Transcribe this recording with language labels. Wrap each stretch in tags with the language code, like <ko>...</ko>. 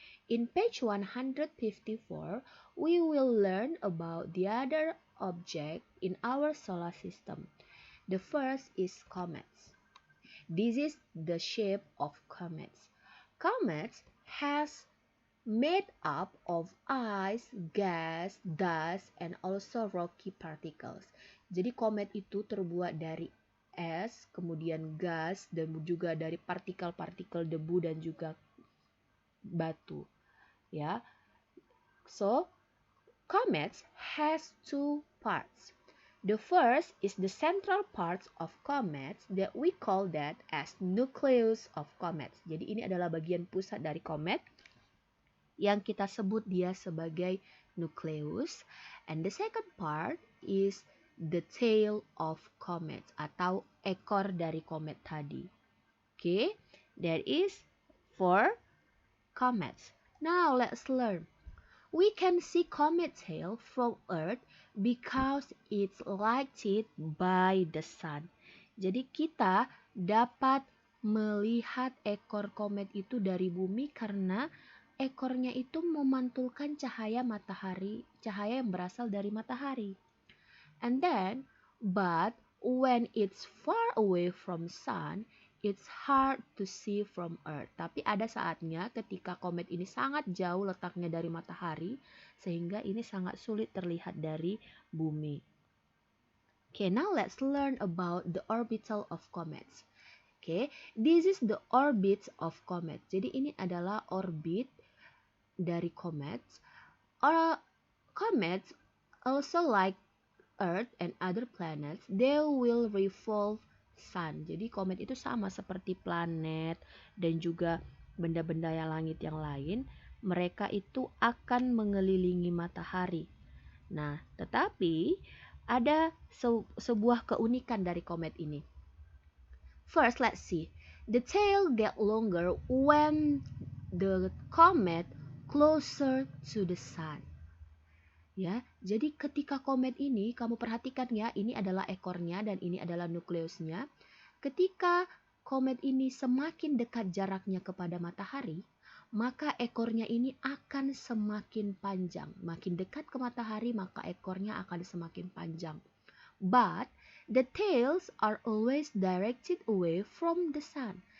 <en>In page 154, we will learn about the other object in our solar system. The first is comets. This is the shape of comets. Comets has made up of ice, gas, dust, and also rocky particles.</en> <id>Jadi komet itu terbuat dari es, kemudian gas, dan juga dari partikel-partikel debu dan juga batu, ya.</id> <en>So, comets has two parts. The first is the central parts of comets that we call that as nucleus of comets.</en> <id>Jadi ini adalah bagian pusat dari komet yang kita sebut dia sebagai nucleus.</id> <en>And the second part is the tail of comets</en> <id>atau ekor dari komet tadi.</id> <en>Okay, that is for comets. Now let's learn. We can see comet tail from Earth because it's lighted by the sun.</en> <id>Jadi kita dapat melihat ekor komet itu dari bumi karena ekornya itu memantulkan cahaya matahari, cahaya yang berasal dari matahari.</id> <en>And then, but when it's far away from sun, it's hard to see from Earth.</en> <id>Tapi ada saatnya ketika komet ini sangat jauh letaknya dari matahari, sehingga ini sangat sulit terlihat dari bumi.</id> <en>Okay, now let's learn about the orbital of comets. Okay, this is the orbit of comets.</en> <id>Jadi ini adalah orbit dari comets.</id> <en>Comets also like Earth and other planets, they will revolve sun.</en> <id>Jadi komet itu sama seperti planet dan juga benda-benda yang langit yang lain, mereka itu akan mengelilingi matahari. Nah, tetapi ada sebuah keunikan dari komet ini.</id> <en>First, let's see. The tail get longer when the comet closer to the sun.</en> <id>Ya, jadi ketika komet ini kamu perhatikan ya, ini adalah ekornya dan ini adalah nukleusnya. Ketika komet ini semakin dekat jaraknya kepada matahari, maka ekornya ini akan semakin panjang. Makin dekat ke matahari, maka ekornya akan semakin panjang.</id> <en>But the tails are always directed away from the sun.</en>